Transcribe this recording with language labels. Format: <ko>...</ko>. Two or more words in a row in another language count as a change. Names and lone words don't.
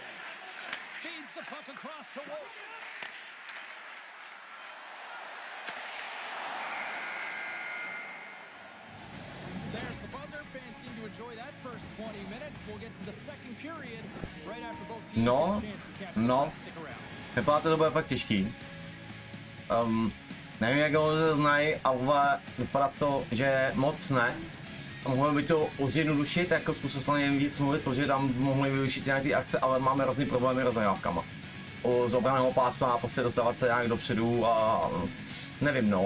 <en>Feeds the puck across to Wolf. There's the buzzer. Fans seem to enjoy that first 20 minutes. We'll get to the second period right after both teams No, get a chance to catch no. up. Stick around.</en> <cs>Vypadá to bude fakt těžký. Nevím, jak ho znají, ale vypadá to, že moc ne. A mohlo by to zjednodušit, jako zkusil se na něm víc mluvit, protože tam mohli využít nějaké akce, ale máme hrozný problémy s nahrávkama. Z obraného pásma prostě dostávat se nějak dopředu a nevím, no.</cs>